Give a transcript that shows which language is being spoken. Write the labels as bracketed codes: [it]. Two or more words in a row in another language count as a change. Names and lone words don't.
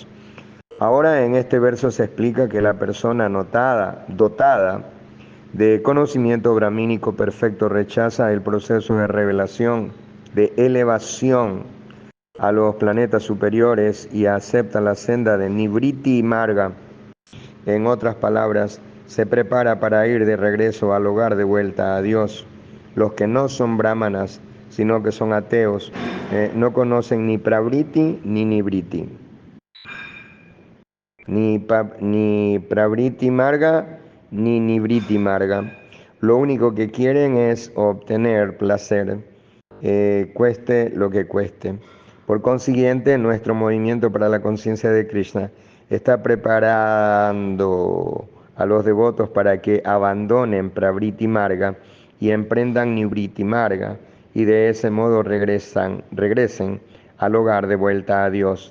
[es] Ahora en este verso se explica que la persona dotada de conocimiento brahmínico perfecto rechaza el proceso de revelación, de elevación a los planetas superiores y acepta la senda de Nivriti Marga. En otras palabras, se prepara para ir de regreso al hogar de vuelta a Dios. Los que no son brahmanas, sino que son ateos, no conocen ni pravriti ni nivriti. Ni pravriti marga, ni nivriti marga. Lo único que quieren es obtener placer, cueste lo que cueste. Por consiguiente, nuestro movimiento para la conciencia de Krishna está preparando a los devotos para que abandonen Pravriti Marga y emprendan Nivriti Marga, y de ese modo regresen al hogar de vuelta a Dios.